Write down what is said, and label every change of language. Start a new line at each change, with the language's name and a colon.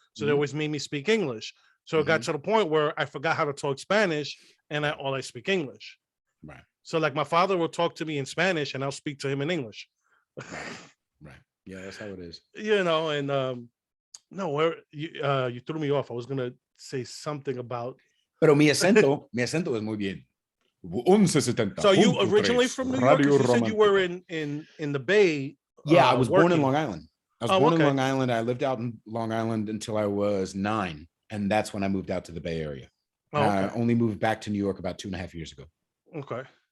English: So they always made me speak English. So it got to the point where I forgot how to talk Spanish and all I speak English. Right. So like my father will talk to me in Spanish and I'll speak to him in English. Right. Yeah, that's how it is. And no, you threw me off. I was gonna say something about.
Spanish: Pero mi acento es muy bien. 1170.
English: So you originally from New York? You said you were in the Bay. Yeah, I was born in Long Island. I was born in Long Island. I lived out in Long Island until I was 9, and that's when I moved out to the Bay Area. I only moved back to New York about 2.5 years ago. Okay.